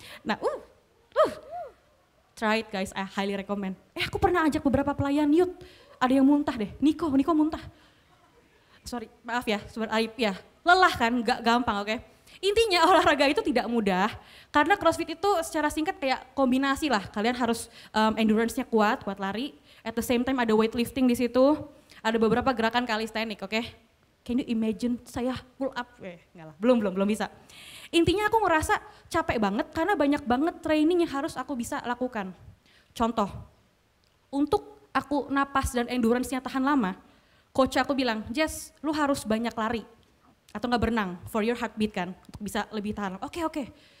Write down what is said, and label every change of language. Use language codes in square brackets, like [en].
[en] Nah, try it guys, I highly recommend. [id] Aku pernah ajak beberapa pelayan youth, ada yang muntah deh, Niko muntah. Sorry, maaf ya, sumber aib ya. Lelah kan, gak gampang, oke? Intinya olahraga itu tidak mudah, karena CrossFit itu secara singkat kayak kombinasi lah. Kalian harus endurance-nya kuat lari. [en] At the same time [id] ada weightlifting di situ, ada beberapa gerakan calisthenics, oke? [en] Can you imagine [id] saya [en] pull up? [id] Enggak lah, belum bisa. Intinya aku ngerasa capek banget karena banyak banget training yang harus aku bisa lakukan. Contoh, untuk aku napas dan endurance-nya tahan lama, coach aku bilang, Jess, lu harus banyak lari atau nggak berenang [en] for your heartbeat [id] kan, untuk bisa lebih tahan. Oke.